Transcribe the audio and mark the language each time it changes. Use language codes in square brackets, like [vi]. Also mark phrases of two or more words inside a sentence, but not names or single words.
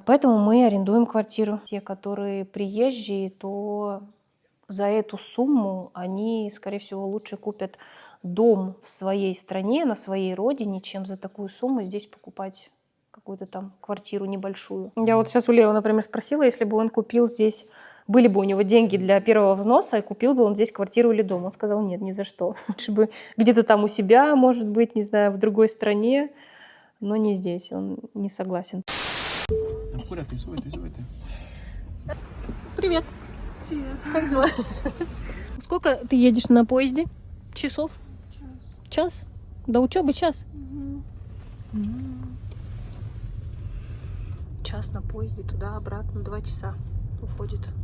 [ru] Поэтому мы арендуем квартиру. Те, которые приезжие, то за эту сумму они, скорее всего, лучше купят дом в своей стране, на своей родине, чем за такую сумму здесь покупать какую-то там квартиру небольшую. Я вот сейчас у Лео, например, спросила, если бы он купил здесь, были бы у него деньги для первого взноса, и купил бы он здесь квартиру или дом. Он сказал, нет, ни за что. Лучше бы где-то там у себя, может быть, не знаю, в другой стране, но не здесь. Он не согласен. [es] Apúrate, súbete, súbete. [ru] Привет. Привет. Как дела? Сколько ты едешь на поезде? Часов? Час. До учебы час? Час на поезде туда-обратно, 2 часа уходит.